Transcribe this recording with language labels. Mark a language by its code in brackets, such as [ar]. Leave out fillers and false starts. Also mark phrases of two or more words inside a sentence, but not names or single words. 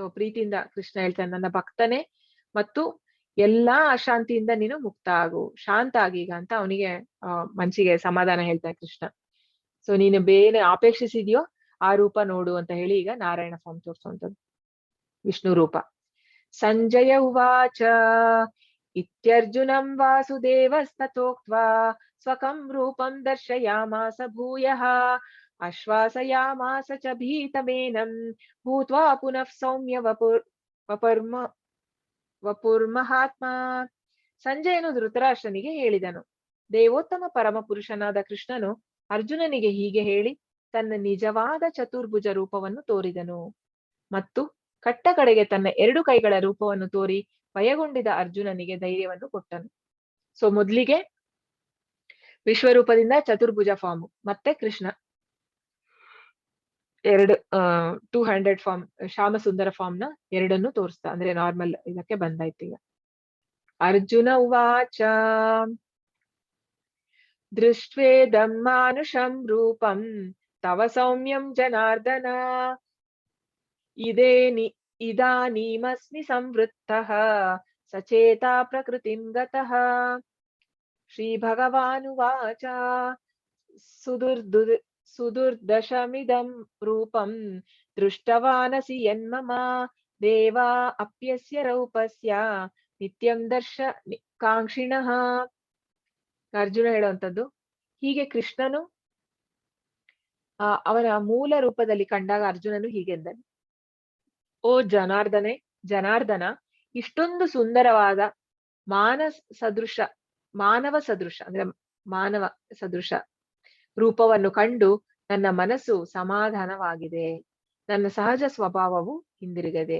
[kn] ಸೊ ಪ್ರೀತಿಯಿಂದ ಕೃಷ್ಣ ಹೇಳ್ತಾನೆ, ನನ್ನ ಭಕ್ತನೇ ಮತ್ತು ಎಲ್ಲಾ ಅಶಾಂತಿಯಿಂದ ನೀನು ಮುಕ್ತ ಆಗು, ಶಾಂತ ಆಗೀಗ ಅಂತ ಅವನಿಗೆ ಮನ್ಸಿಗೆ ಸಮಾಧಾನ ಹೇಳ್ತಾನೆ ಕೃಷ್ಣ. ಸೊ ನೀನು ಬೇರೆ ಅಪೇಕ್ಷಿಸಿದ್ಯೋ ಆ ರೂಪ ನೋಡು ಅಂತ ಹೇಳಿ ಈಗ ನಾರಾಯಣ ಫಾರ್ಮ್ ತೋರಿಸುವಂಥದ್ದು, ವಿಷ್ಣು ರೂಪ. [sa] ಸಂಜಯ ಉವಾಚ ಇತ್ಯರ್ಜುನಂ ವಾಸುದೇವಸ್ತಥೋಕ್ತ್ವಾ ಸ್ವಕಂ ರೂಪಂ ದರ್ಶಯಾಮಾಸ ಭೂಯಃ ಆಶ್ವಾಸಯಾಮಾಸ ಚ ಭೀತಮೇನಂ ಭೂತ್ವಾ ಪುನಃ ಸೌಮ್ಯ ವಪುರ್ಮಹಾತ್ಮ. [kn] ಸಂಜಯನು ಧೃತರಾಷ್ಟ್ರನಿಗೆ ಹೇಳಿದನು, ದೇವೋತ್ತಮ ಪರಮ ಪುರುಷನಾದ ಕೃಷ್ಣನು ಅರ್ಜುನನಿಗೆ ಹೀಗೆ ಹೇಳಿ ತನ್ನ ನಿಜವಾದ ಚತುರ್ಭುಜ ರೂಪವನ್ನು ತೋರಿದನು ಮತ್ತು ಕಟ್ಟ ಕಡೆಗೆ ತನ್ನ 2 ಕೈಗಳ ರೂಪವನ್ನು ತೋರಿ ಭಯಗೊಂಡಿದ್ದ ಅರ್ಜುನನಿಗೆ ಧೈರ್ಯವನ್ನು ಕೊಟ್ಟನು. ಸೊ ಮೊದ್ಲಿಗೆ ವಿಶ್ವರೂಪದಿಂದ ಚತುರ್ಭುಜ ಫಾರ್ಮ್, ಮತ್ತೆ ಕೃಷ್ಣ [en] 2 handed form, [kn] ಶ್ಯಾಮ ಸುಂದರ ಫಾರ್ಮ್ ನ ಎರಡನ್ನು ತೋರಿಸ್ತಾ, ಅಂದ್ರೆ ನಾರ್ಮಲ್ ಇದಕ್ಕೆ ಬಂದಾಯ್ತು ಈಗ. [sa] ಅರ್ಜುನ ಉವಾಚ ದೃಷ್ಟ್ವೇದಂ ಮಾನುಷಂ ರೂಪಂ ತವ ಸೌಮ್ಯಂ ಜನಾರ್ದನ ಇದಾನೀಮಸ್ಮಿ ಸಂವೃತ್ತಃ ಸಚೇತಾ ಪ್ರಕೃತಿಂ ಗತಃ. ಶ್ರೀ ಭಗವಾನುವಾಚ ಸುದುರ್ದಶಮಿದಂ ರೂಪಂ ದೃಷ್ಟವಾನಸಿ ಯನ್ಮಮ ದೇವಾ ಅಪ್ಯಸ್ಯ ರೂಪಸ್ಯ ನಿತ್ಯಂ ದರ್ಶ ಕಾಂಕ್ಷಿಣಃ. [kn] ಅರ್ಜುನ ಹೇಳುವಂಥದ್ದು, ಹೀಗೆ ಕೃಷ್ಣನು ಅವನ ಮೂಲ ರೂಪದಲ್ಲಿ ಕಂಡಾಗ ಅರ್ಜುನನು ಹೀಗೆಂದನು, ಓ ಜನಾರ್ದನ, ಇಷ್ಟೊಂದು ಸುಂದರವಾದ ಮಾನವ ಸದೃಶ ಅಂದ್ರೆ ಮಾನವ ಸದೃಶ ರೂಪವನ್ನು ಕಂಡು ನನ್ನ ಮನಸ್ಸು ಸಮಾಧಾನವಾಗಿದೆ, ನನ್ನ ಸಹಜ ಸ್ವಭಾವವು ಹಿಂದಿರುಗದೆ.